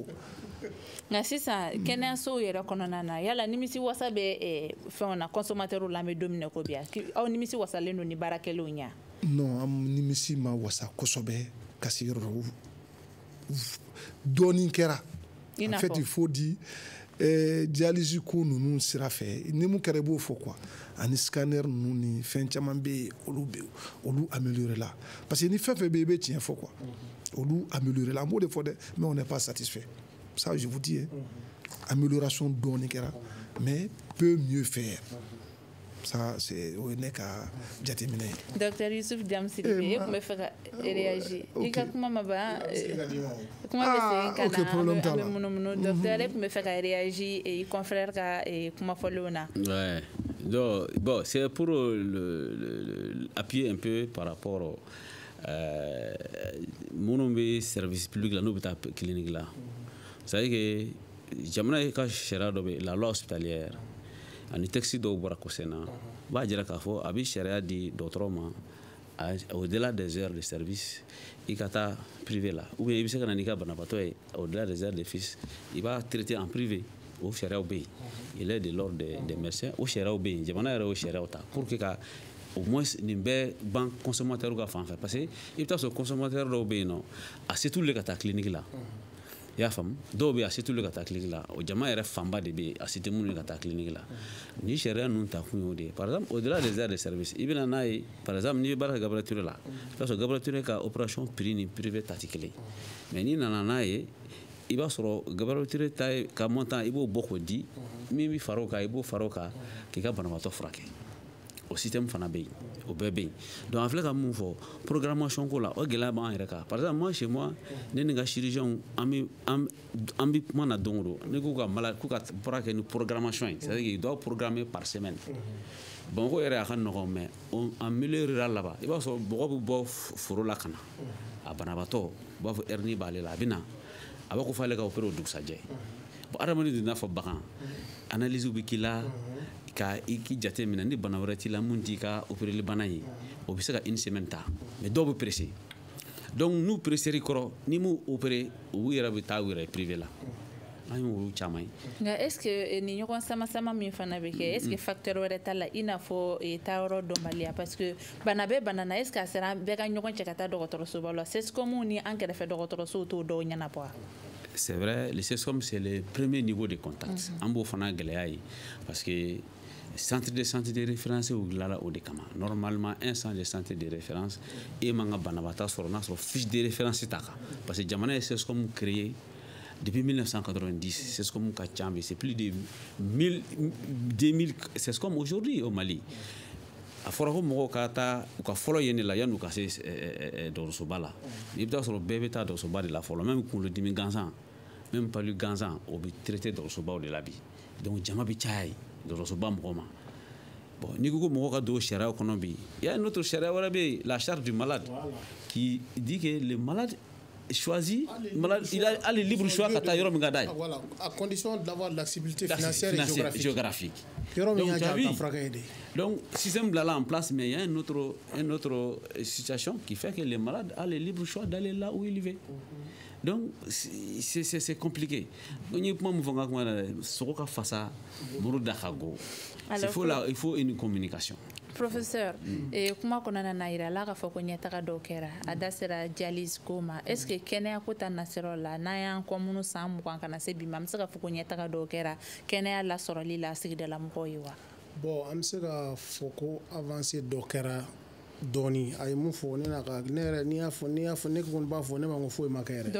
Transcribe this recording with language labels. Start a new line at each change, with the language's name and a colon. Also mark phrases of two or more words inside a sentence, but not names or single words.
Bambara: nka sisan kɛnɛyasow yɛrɛ kɔnɔna na yala nimisi wasa bɛ fɛnw na consommateurs la an bɛ don min na ko bi aw nimisi wasalen don ni baarakɛlaw ɲɛ non an nimisi ma wasa kosɛbɛ ka se yɔrɔ dɔ dɔɔnin kɛra
French: en fait il faut dire
Bambara: dialyse ko ninnu sira fɛ ni mun kɛra i b'o fɔ quoi ani scanner ninnu ni fɛn caman bɛ yen olu améliorer la parce que ni fɛn fɛn bɛ yen i bɛ tiɲɛ fɔ quoi olu améliorer la an b'o de fɔ dɛ
French: mais on n'est pas satisfait ça je vous dis amélioration
Bambara: dɔɔnin kɛra
French: mais peut mieux faire ça c'est
Bambara: o ye ne ka jateminɛ ye docteur Yusuf Jamsiri e tun bɛ fɛ ka réagir i ka kuma ma ban kuma bɛ segin ka na an bɛ munumunu docteur e tun bɛ fɛ ka réagir i confrère ka kumafɔlenw na
French: ouais donc bon c'est pour appuyer un peu par rapport
Bambara: minnu bɛ
French: service public
Bambara: la n'u bɛ taa clinique la
French: c'est à dire
Bambara: que jamana ka sariya dɔ bɛ
French: la loi hospitalière
Bambara: ani texte dɔw bɔra kosɛbɛ na b'a jira k'a fɔ a bɛ sariya di dɔgɔtɔrɔ ma
French: au-delà des heures de service
Bambara: i ka taa privé la
French: ou bien
Bambara: i bɛ se ka na n'i ka banabaatɔ ye
French: au-delà des heures de service
Bambara: i b'a traiter
French: en privé
Bambara: o sariyaw bɛ yen
French: il est de l'ordre des médecins
Bambara: o sariyaw bɛ yen jamana yɛrɛ o sariyaw ta
French: pour que
Bambara: ka
French: au moins
Bambara: nin bɛɛ ban consommateur ka fan fɛ
French: parce que
Bambara: i bɛ taa sɔrɔ consommateur dɔw bɛ yen nɔ a se t'olu le ka taa clinique la i y'a faamu dɔw bɛ yen a se t'olu ka taa clinique la o jama yɛrɛ fanba de bɛ yen a se tɛ minnu ye ka taa clinique la ni sariya ninnu ta kun y'o de ye
French: par exemple au-delà des heures de service
Bambara: i bɛna n'a ye
French: par exemple
Bambara: n'i bɛ baara kɛ Gabriel Touré la i b'a sɔrɔ Gabriel Touré ka
French: opération prix
Bambara: ni privé ta tɛ kelen mais n'i nana n'a ye i b'a sɔrɔ Gabriel Touré ta ka montant i b'o bɔ k'o di min bɛ fara o kan i b'o fara o kan k'i ka banabaatɔ furakɛ o système fana bɛ yen o bɛɛ bɛ yen donc an filɛ ka mun fɔ programmation ko la o gɛlɛya b'an yɛrɛ kan
French: par exemple moi chez moi
Bambara: ne ni n ka chirurgien an bɛ kuma na don o don ne k'u ka baara kɛ ni programmation ye
French: c'est à dire qu'ils doivent programmer par semaine
Bambara: Bamakɔ yɛrɛ a ka nɔgɔn
French: mais en milieu rural
Bambara: laban i b'a sɔrɔ mɔgɔ bɛ bɔ foro la ka na a banabaatɔ u b'a fɔ hernie b'ale la a bɛ na a b'a ko f'ale ka opérer o dugusajɛ bon adamaden dun n'a fɔ bagan analyse bɛ k'i la ka i jate minɛ ni bana wɛrɛ t'i la mun t'i ka opéreli bana ye o bɛ se ka
French: une semaine
Bambara: ta mais dɔw bɛ pressé donc n'u pressé kɔrɔ ni m'u opéré u yɛrɛ bɛ taa u yɛrɛ privé la an y'olu caman ye nka
French: est ce que
Bambara: ni ɲɔgɔn sama min fana bɛ kɛ
French: est ce que
Bambara: facteur wɛrɛ t'a la i n'a fɔ taayɔrɔ dɔnbaliya
French: parce que
Bambara: bana bɛ bana na
French: est ce que
Bambara: a sera bɛɛ ka ɲɔgɔn cɛ ka taa dɔgɔtɔrɔsoba la CSCOM ni an kɛrɛfɛ dɔgɔtɔrɔsow t'o dɔw ɲɛnabɔ wa.
French: C'est vrai, le CSCOM c'est le premier niveau de contact.
Bambara: An b'o fana gɛlɛya ye
French: parce que centre de santé de référence
Bambara: u dilanna o de kama.
French: Normalement un centre de santé de référence
Bambara: e man ka banabaatɔ sɔrɔ n'a sɔrɔ
French: fiche de référence
Bambara: t'a kan
French: parce que
Bambara: jamana ye
French: CSCOM créé depuis 1990.
Bambara: CSCOM ka ca
French: mais c'est plus de 2000 CSCOM aujourd'hui au Mali.
Bambara: A fɔra ko mɔgɔw ka taa u ka fɔlɔ yen de la yan'u ka se dɔgɔtɔrɔsoba la i bɛ taa sɔrɔ bɛɛ bɛ taa dɔgɔtɔrɔsoba de la fɔlɔ même kunkolodimi gansan même palu gansan o bɛ traité dɔgɔtɔrɔsobaw de la bi donc jama bɛ caya yen dɔgɔtɔrɔsoba mɔgɔw ma bon n'i ko ko mɔgɔ ka don sariyaw kɔnɔ bi
French: il y a une autre charia
Bambara: wɛrɛ bɛ yen
French: la charte du malade qui dit que le malade choisit, il a le libre choix à tailler
Bambara: min ka d'a ye.
French: Voilà, à condition d'avoir l'accessibilité financière et géographique. Donc, système là en place, mais il y a une autre situation qui fait que le malade a le libre choix d'aller là où il veut. Donc, c'est compliqué. Il faut une communication. Professeur,
Bambara: kuma kɔnɔna na yira la ka fɔ ko ɲɛtaga dɔw kɛra a da sera dialyse ko ma est ce que kɛnɛya ko ta nasiraw la n'an y'an kɔmunu san 20 kana se bi ma an bɛ se ka fɔ ko ɲɛtaga dɔw kɛra kɛnɛya lasɔrɔli la sigidala mɔgɔw ye wa. Bon an bɛ se ka fɔ ko avancée dɔ kɛra dɔɔni a ye mun fɔ ne yɛrɛ n'i y'a fɔ ne kɔni b'a fɔ ne ma ko foyi ma kɛ yɛrɛ.